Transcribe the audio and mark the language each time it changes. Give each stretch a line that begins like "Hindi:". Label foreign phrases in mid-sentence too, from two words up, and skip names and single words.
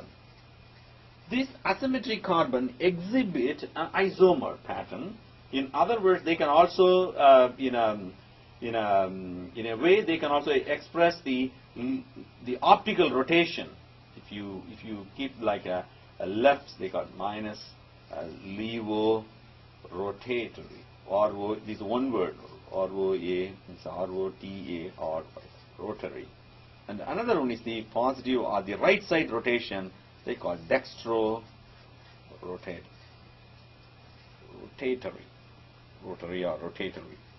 English: This asymmetric carbon exhibit an isomer pattern. In other words, they can also, in a way, they can also express the optical rotation. If you keep like a left, they call it minus levo rotatory. R-O, this is one word, R-O-A, it's R-O-T-A, or rotary. And another one is the positive or the right side rotation, they call it dextro rotatory. Rotary or rotatory.